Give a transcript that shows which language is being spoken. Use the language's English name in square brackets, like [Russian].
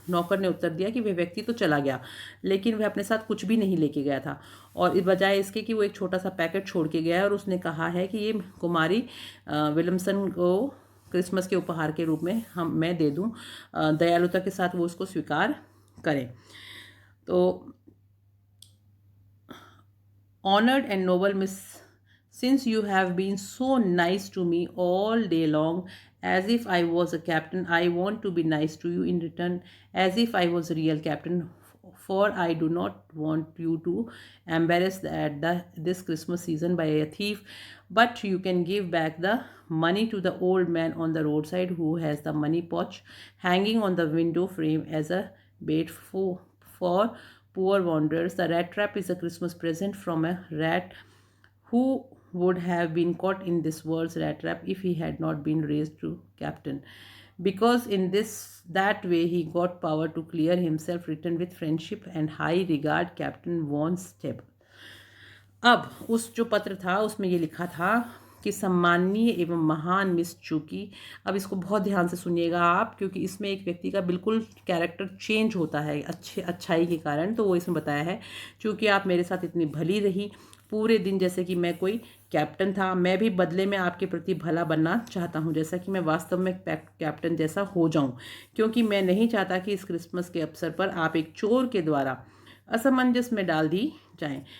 [Hindi] नौकर ने उत्तर दिया कि वह व्यक्ति तो चला गया लेकिन वह अपने साथ कुछ भी नहीं लेके गया था, और इस बजाय इसके कि वो एक छोटा सा पैकेट छोड़ के गया है और उसने कहा है कि ये कुमारी विलियमसन को क्रिसमस के उपहार के रूप में मैं दे दूँ, दयालुता के साथ वो उसको स्वीकार करें। [English] तो honoured and noble miss, since you have been so nice to me all day long, as if I was a captain, I want to be nice to you in return, as if I was a real captain. For I do not want you to embarrass this Christmas season by a thief, but you can give back the money to the old man on the roadside who has the money pouch hanging on the window frame as a bait for poor wanderers. The rat trap is a Christmas present from a rat who would have been caught in this world's rat trap if he had not been raised to captain, because in that way he got power to clear himself. Written with friendship and high regard, Captain Von Steb. [Hindi] अब उस जो पत्र था उसमें ये लिखा था कि सम्माननीय एवं महान मिस चूकी। अब इसको बहुत ध्यान से सुनिएगा आप, क्योंकि इसमें एक व्यक्ति का बिल्कुल कैरेक्टर चेंज होता है अच्छाई के कारण। तो वो इसमें बताया है, चूँकि आप मेरे साथ इतनी भली रही पूरे दिन, जैसे कि मैं कोई कैप्टन था, मैं भी बदले में आपके प्रति भला बनना चाहता हूँ, जैसा कि मैं वास्तव में कैप्टन जैसा हो जाऊँ, क्योंकि मैं नहीं चाहता कि इस क्रिसमस के अवसर पर आप एक चोर के द्वारा असमंजस में डाल दी जाएं।